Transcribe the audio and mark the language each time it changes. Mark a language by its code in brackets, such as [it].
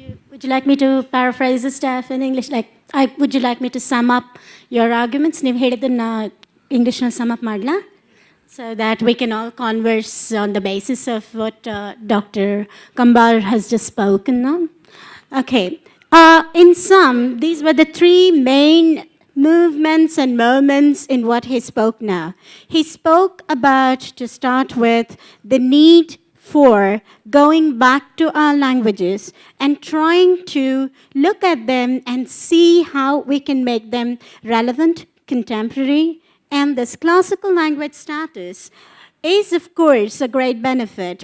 [en] Would you like me to paraphrase the stuff in English? Would you like me to sum up your arguments? [kn] ನೀವು ಹೇಳಿದ್ದನ್ನು ಇಂಗ್ಲೀಷ್ನಲ್ಲಿ [en] sum up [kn] ಮಾಡಲಾ? [en] So that we can all converse on the basis of what Dr. Kambar has just spoken on. Okay. In sum, these were the 3 main movements and moments in what he spoke now. He spoke about, to start with, the need for going back to our languages and trying to look at them and see how we can make them relevant, contemporary, and this classical language status is, of course, a great benefit.